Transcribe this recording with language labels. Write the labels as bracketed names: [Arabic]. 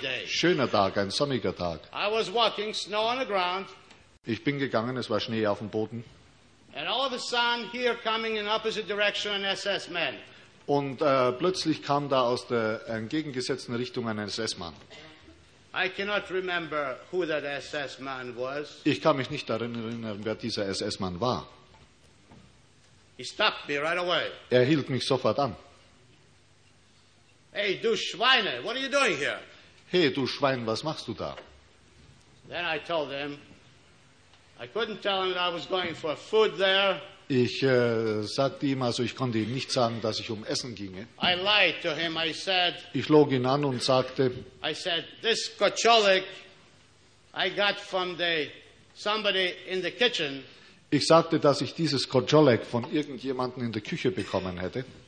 [English] day. [German] Schöner Tag, ein sonniger Tag. [English] I was walking, snow on the ground. [German] Ich bin gegangen, es war Schnee auf dem Boden. [English] And all of a sudden, here coming in opposite direction, an SS man. [German] Und plötzlich kam da aus der entgegengesetzten Richtung ein SS-Mann. [English] I cannot remember who that SS man was. [German] Ich kann mich nicht daran erinnern, wer dieser SS-Mann war. [English] He stopped me right away. [German] Er hielt mich sofort an. [English] Hey, [German] du Schweine, [English] what are you doing here? [German] Hey, du Schwein, was machst du da? [English] Then I told him, I couldn't tell him that I was going for food there. [German] Ich sagte ihm, also ich konnte ihm nicht sagen, dass ich um Essen ginge. [English] I lied to him, I said. [German] Ich log ihn an und sagte. [English] I said, this kocholik I got from somebody in the kitchen. [German] Ich sagte, dass ich dieses Kocholek von irgendjemandem in der Küche bekommen hätte.